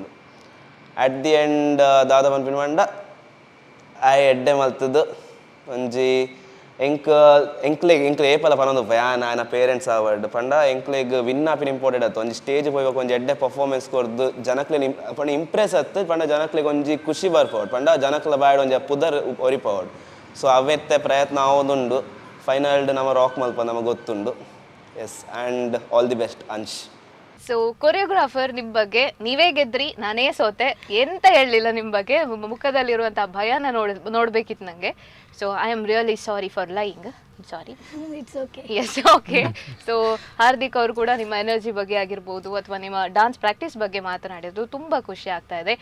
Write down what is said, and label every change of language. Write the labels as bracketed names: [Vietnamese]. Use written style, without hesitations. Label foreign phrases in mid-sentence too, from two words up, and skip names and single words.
[English] at the end [Tulu] ದಾದ ಪನ್ಪಿನ ಆಯ್ ಎಡ್ಡೆ ಮಲ್ತದ್ದು ಒಂಜಿ ಎಂಕ್ಲೆಗ್ ಏಪಲ ಪನೊಂದು ಯಾನ್ ಆಯ್ನ [English] parents award [Tulu] ಪಂಡ ಎಂಕ್ಲೆಗ್ ವಿನ್ ಆಪಿನ ಇಂಪಾರ್ಟೆಂಟ್ ಆಯ್ತು. ಒಂಜಿ ಸ್ಟೇಜ್ ಹೋಗ್ಬೇಕು ಒಂಜಿ ಎಡ್ಡೆ ಪರ್ಫಾರ್ಮೆನ್ಸ್ ಕೊರ್ದು ಜನಕ್ಲೆ ಪಂಡ ಇಂಪ್ರೆಸ್ ಆಯ್ತು. ಪಂಡ ಜನಕ್ಲೆಗ್ ಒಂಜಿ ಖುಷಿ ಬರ್ಪವಡ್ ಪಂಡ ಜನಕ್ಲ ಬಾಯ್ಡ್ ಒಂಜಿ ಪುದರ್ ಒರಿಪವಡ್. ಸೊ ಅವೆತ್ತೆ ಪ್ರಯತ್ನ ಆವೊಂದುಂಡು. ಫೈನಲ್ ನಮ್ಮ ರಾಕ್ ಮಲ್ಪ ನಮಗೆ ಗೊತ್ತುಂಡು. [English] yes, and all the best Ansh. [Kannada] ಸೊ ಕೊರಿಯೋಗ್ರಾಫರ್ ನಿಮ್ಮ ಬಗ್ಗೆ ನೀವೇ ಗೆದ್ರಿ, ನಾನೇ ಸೋತೆ, ಎಂತ ಹೇಳಲಿಲ್ಲ ನಿಮ್ಮ ಬಗ್ಗೆ. ಮುಖದಲ್ಲಿರುವಂಥ ಭಯನ ನೋಡ್ಬೇಕಿತ್ತು ನನಗೆ. [English] so I am really sorry for lying. Sorry. it's okay. yes, okay. [Kannada] ಸೊ ಹಾರ್ದಿಕ್ ಅವರು ಕೂಡ ನಿಮ್ಮ ಎನರ್ಜಿ ಬಗ್ಗೆ ಆಗಿರ್ಬೋದು ಅಥವಾ ನಿಮ್ಮ ಡಾನ್ಸ್ ಪ್ರಾಕ್ಟೀಸ್ ಬಗ್ಗೆ ಮಾತನಾಡಿದ್ರು, ತುಂಬ ಖುಷಿ ಆಗ್ತಾ ಇದೆ.